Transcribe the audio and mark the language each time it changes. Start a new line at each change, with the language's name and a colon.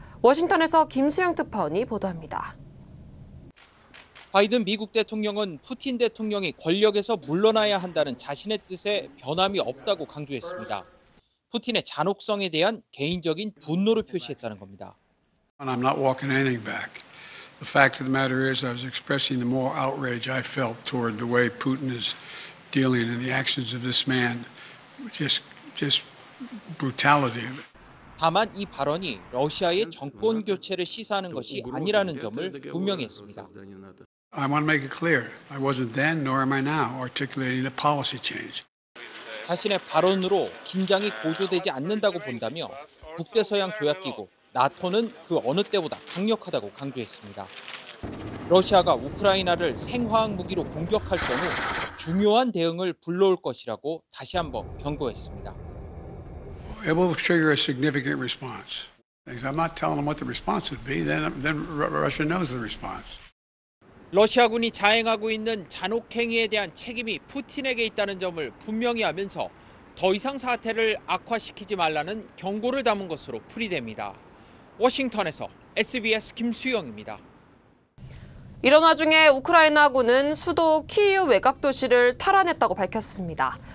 Korean: 워싱턴에서 김수영 특파원이 보도합니다. 바이든 미국 대통령은 푸틴 대통령이 권력에서 물러나야 한다는 자신의 뜻에 변함이 없다고 강조했습니다. 푸틴의 잔혹성에 대한 개인적인 분노를 표시했다는 겁니다.
English: I'm not walking anything back. The fact of the matter is I was expressing the moral outrage I felt toward the way Putin is dealing in the actions of this man. Just brutality of it.
Korean: 다만 이 발언이 러시아의 정권 교체를 시사하는 것이 아니라는 점을 분명히 했습니다.
English: I want to make it clear. I wasn't then nor am I now articulating a policy change.
Korean: 자신의 발언으로 긴장이 고조되지 않는다고 본다며 북대서양 조약기구 나토는 그 어느 때보다 강력하다고 강조했습니다. 러시아가 우크라이나를 생화학 무기로 공격할 경우 중요한 대응을 불러올 것이라고 다시 한번 경고했습니다.
English: It will trigger a significant response. I'm not telling them what the response would be. Then Russia knows the response.
Korean: 러시아군이 자행하고 있는 잔혹 행위에 대한 책임이 푸틴에게 있다는 점을 분명히 하면서 더 이상 사태를 악화시키지 말라는 경고를 담은 것으로 풀이됩니다. 워싱턴에서 SBS 김수영입니다. 이런 와중에 우크라이나군은 수도 키이우 외곽 도시를 탈환했다고 밝혔습니다.